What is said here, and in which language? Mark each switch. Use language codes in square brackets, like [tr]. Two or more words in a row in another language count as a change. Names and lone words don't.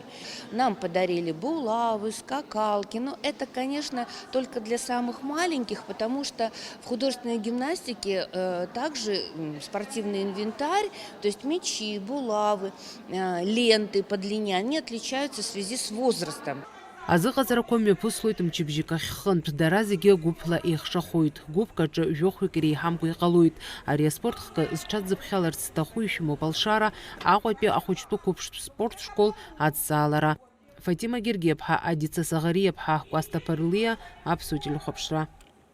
[ru] Нам подарили булавы, скакалки, но это, конечно, только для самых маленьких, потому что в художественной гимнастике также спортивный инвентарь, то есть мячи, булавы, ленты по длине, они отличаются в связи с возрастом. [ab] Азыҟаҵарақәа мҩаԥыслоит мчыбжьык ахьхынтә, дара зегьы гәыԥла еихшахоит. Гәыԥк аҿы жәохәҩык иреиҳамкәа иҟалоит. Ари аспорт хкы зҽазыԥхьаларц зҭаху ишәымоуп алшара Аҟәатәи ахәыҷтәы қәыԥштә спорт школ адҵаалара. Фатима Гергиаԥҳа, Адица Саӷариаԥҳа, Кәасҭа Ԥарлиа, Аԥсуа телехәаԥшра.